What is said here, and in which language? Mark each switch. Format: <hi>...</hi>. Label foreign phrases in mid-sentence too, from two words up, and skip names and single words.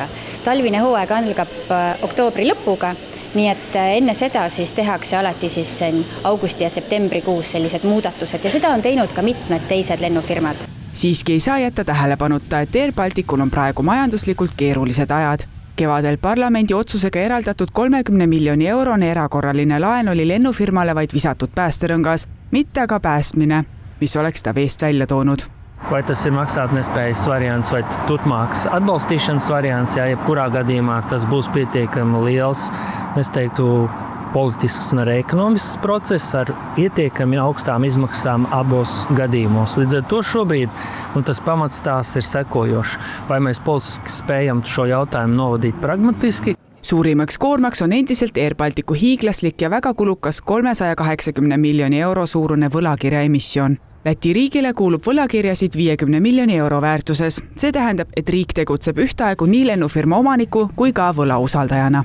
<et>Talvine hooaeg algab oktoobri lõpuga, nii et enne seda siis tehakse alati siis augusti ja septembrikuus sellised muudatused ja seda on teinud ka mitmed teised lennufirmad. Siiski ei saa jätta tähelepanuta, et Air Balticul on praegu majanduslikult keerulised ajad. Kevadel parlamendi otsusega eraldatud 30 miljoni eurone erakorraline laen oli lennufirmale vaid visatud päästerõngas, mitte aga päästmine, mis oleks ta veest välja toonud.</et> <lv>Vai tas ir maksātnespējas variants vai turpmāks atbalstīšanas variants, ja jebkurā gadījumā tas būs pietiekami liels, es teiktu, politisks un arī ekonomisks process ar ietiekami augstām izmaksām abos gadījumos. Līdz ar to šobrīd tas pamatstāsts ir sekojošs. Vai mēs politiski spējam šo jautājumu novadīt pragmatiski?</lv> <et>Suurimaks koormaks on endiselt Air Balticu hiiglaslik ja väga kulukas 380 miljoni euro suurune võlakirja emissioon. Läti riigile kuulub võlakirjasid 50 miljoni euro väärtuses. See tähendab, et riik tegutseb ühtaegu nii lennufirma omaniku kui ka võlausaldajana.</et>